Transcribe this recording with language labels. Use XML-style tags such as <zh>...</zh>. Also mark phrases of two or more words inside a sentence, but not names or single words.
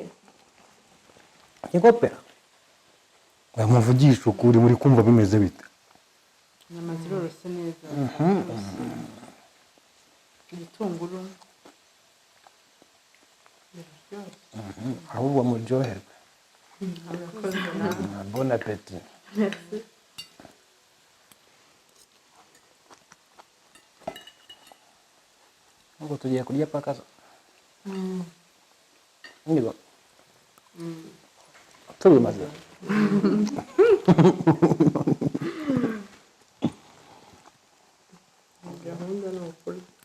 <rw>Ikopera? Bamuvugisha ukuri, muri kumva bimeze bite? Inyama ziroroshye neza. Igitunguru ahubwo muryoherwe.</rw> <fr>Bon appétit.</fr> <rw>Merci. Ubwo tugiye kurya pakaza. Niba tubimaze. Gahunda ni ukuri.</rw>